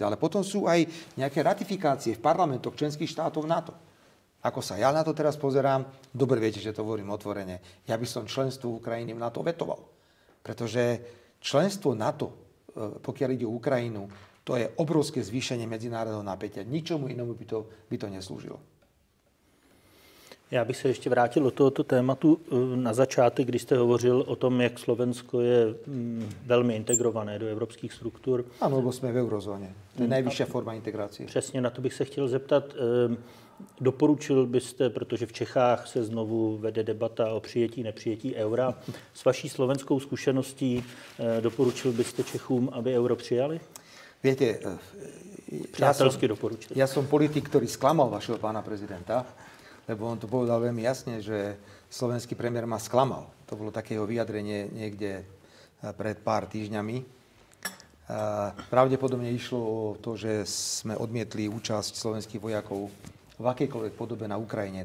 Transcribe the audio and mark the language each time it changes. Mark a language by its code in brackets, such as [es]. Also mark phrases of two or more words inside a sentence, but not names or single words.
[sk] Ale potom sú aj nejaké ratifikácie v parlamentoch členských štátov NATO. Ako sa ja na to teraz pozerám, dobre viete, že to hovorím otvorene. Ja by som členstvo Ukrajiny v NATO vetoval. Pretože členstvo NATO, pokiaľ ide o Ukrajinu, to je obrovské zvýšenie medzinárodného napätia. Ničomu inému by to neslúžilo. [cs] Já bych se ještě vrátil do tohoto tématu na začátek, kdy jste hovořil o tom, jak Slovensko je velmi integrované do evropských struktur. Ano, lebo jsme v eurozóně. To je nejvyšší forma integrace. Přesně na to bych se chtěl zeptat. Doporučil byste, protože v Čechách se znovu vede debata o přijetí, nepřijetí eura, s vaší slovenskou zkušeností doporučil byste Čechům, aby euro přijali? [sk] Viete, [cs] Přátelsky doporučil. [sk] Ja som politik, ktorý sklamal vašeho pána prezidenta, lebo on to povedal veľmi jasne, že slovenský premiér ma sklamal. To bolo také jeho vyjadrenie niekde pred pár týždňami. Pravdepodobne išlo o to, že sme odmietli účasť slovenských vojakov v akejkoľvek podobe na Ukrajine.